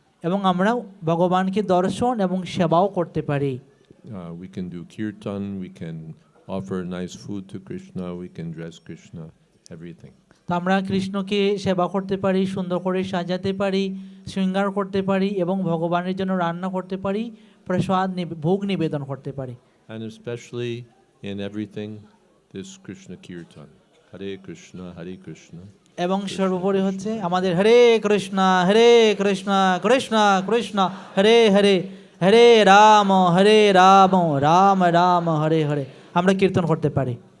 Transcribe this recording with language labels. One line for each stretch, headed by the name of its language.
Bangla: এবং আমরা ভগবানকে দর্শন এবং সেবাও করতে পারি।
English: We can do kirtan, we can offer nice food to Krishna, we can dress Krishna, everything.
Bangla: তো আমরা কৃষ্ণকে সেবা করতে পারি, সুন্দর করে সাজাতে পারি, শৃঙ্গার করতে পারি এবং ভগবানের জন্য রান্না করতে পারি, প্রসাদ ভোগ নিবেদন করতে পারি।
English: And especially in everything, this Krishna kirtan.
Sanskrit: Hare Krishna, Hare Krishna.
Bangla: এবং সর্বোপরি হচ্ছে আমাদের হরে কৃষ্ণ কৃষ্ণ কৃষ্ণ হরে হরে, হরে রাম রাম রাম হরে হরে আমরা কীর্তন করতে পারি।